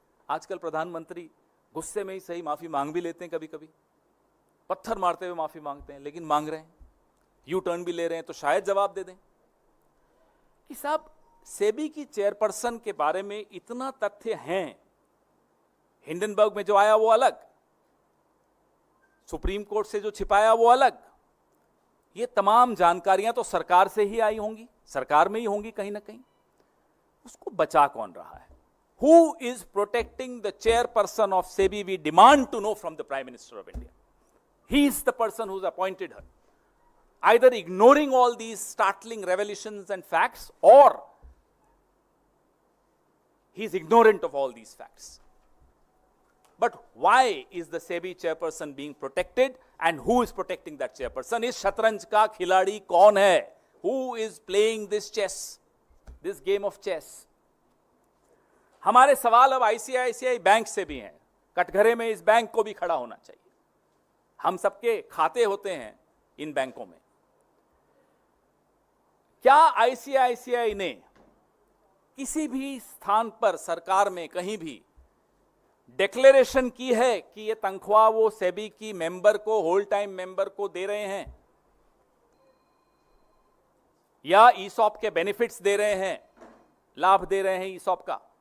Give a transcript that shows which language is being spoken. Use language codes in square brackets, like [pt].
[hi] आजकल प्रधानमंत्री गुस्से में ही सही माफी मांग भी लेते हैं, कभी कभी पत्थर मारते हुए माफी मांगते हैं, लेकिन मांग रहे हैं, यू टर्न भी ले रहे हैं, तो शायद जवाब दे दें कि साहब सेबी की चेयरपर्सन के बारे में इतना तथ्य हैं, हिंडनबर्ग में जो आया वो अलग, सुप्रीम कोर्ट से जो छिपाया वो अलग, ये तमाम जानकारियां तो सरकार से ही आई होंगी, सरकार में ही होंगी कहीं ना कहीं। उसको बचा कौन रहा है? [en] Who is protecting the chairperson of SEBI? We demand to know from the Prime Minister of India. He is the person who's appointed her. Either ignoring all these startling revelations and facts, or he's ignorant of all these facts. But why is the SEBI chairperson being protected, and who is protecting that chairperson? [hi] इस शतरंज का खिलाड़ी कौन है? [en] Who is playing this chess, this game of chess? [hi] हमारे सवाल अब ICICI bank से भी हैं। कटघरे में इस बैंक को भी खड़ा होना चाहिए। हम सबके खाते होते हैं इन बैंकों में। क्या आईसीआईसीआई ने किसी भी स्थान पर, सरकार में कहीं भी डिक्लेरेशन की है कि ये तनख्वाह वो सेबी की मेंबर को, होल टाइम मेंबर को दे रहे हैं, या ईसॉप के बेनिफिट्स दे रहे हैं, लाभ दे रहे हैं ईसॉप का?